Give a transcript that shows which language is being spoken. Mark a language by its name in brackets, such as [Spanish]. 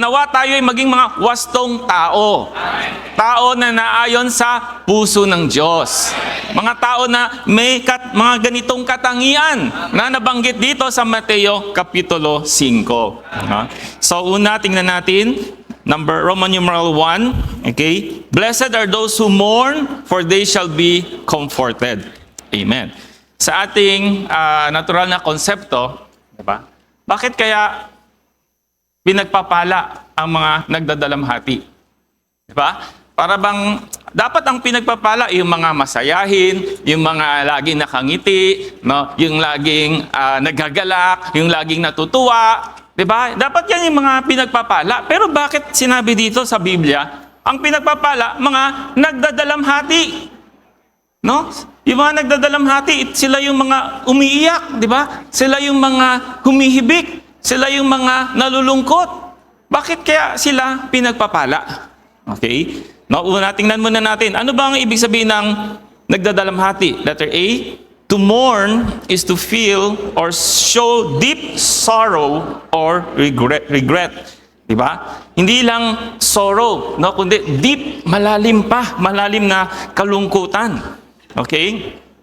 [Filipino] Nawa tayo ay maging mga wastong tao. Tao na naayon sa puso ng Diyos. Mga tao na may mga ganitong katangian na nabanggit dito sa Mateo Kapitulo 5. So una, tingnan natin. Roman numeral 1. Okay? [English] Blessed are those who mourn, for they shall be comforted. [Filipino] Amen. Sa ating natural na konsepto, diba? Bakit kaya pinagpapala ang mga nagdadalamhati? Diba? Para bang dapat ang pinagpapala yung mga masayahin, yung mga laging nakangiti, yung laging nagagalak, yung laging natutuwa, 'di ba? Dapat yan yung mga pinagpapala. Pero bakit sinabi dito sa Biblia, ang pinagpapala mga nagdadalamhati? No? Yung mga nagdadalamhati, sila yung mga umiiyak, 'di ba? Sila yung mga humihibik, sila yung mga nalulungkot. Bakit kaya sila pinagpapala? Okay? Tingnan muna natin. Ano ba ang ibig sabihin ng nagdadalamhati? [English] Letter A, to mourn is to feel or show deep sorrow or regret. Diba? [Filipino] Hindi lang sorrow, kundi deep, malalim na kalungkutan. Okay?